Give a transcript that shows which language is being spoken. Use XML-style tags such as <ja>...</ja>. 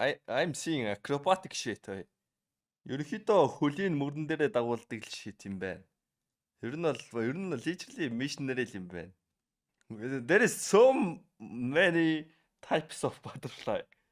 <en>I'm seeing acrobatic shit.</en> <mn>Ерөнхийдөө хөлийн мөрөн дээрээ дагуулдаг shit юм байна. Ер нь</mn> <en>literally missionary</en> <mn>юм байна.</mn> <en>There is so many types of butterfly.</en>